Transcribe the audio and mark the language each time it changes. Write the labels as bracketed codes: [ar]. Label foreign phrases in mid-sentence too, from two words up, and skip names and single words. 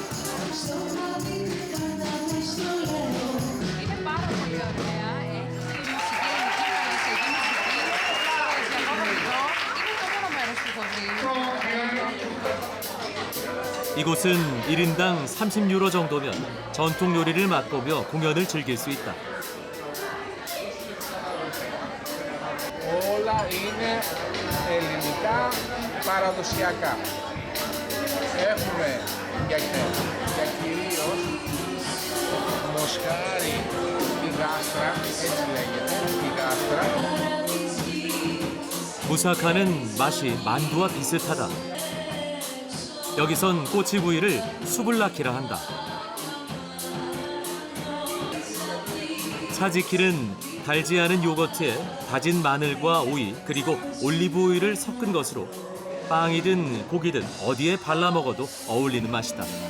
[ko] 이곳은 1인당 30유로 정도면 전통 요리를 맛보며 공연을 즐길 수 있다. [el] Όλα είναι ελληνικά παραδοσιακά. Έχουμε για κυρίως μοσχάρι, τη γάστρα, έτσι λέγεται, τη γάστρα. [ko] 무사카는 맛이 만두와 비슷하다. 여기선 꼬치구이를 수블라키라 한다. 차지키는 달지 않은 요거트에 다진 마늘과 오이 그리고 올리브 오일을 섞은 것으로 빵이든 고기든 어디에 발라 먹어도 어울리는 맛이다.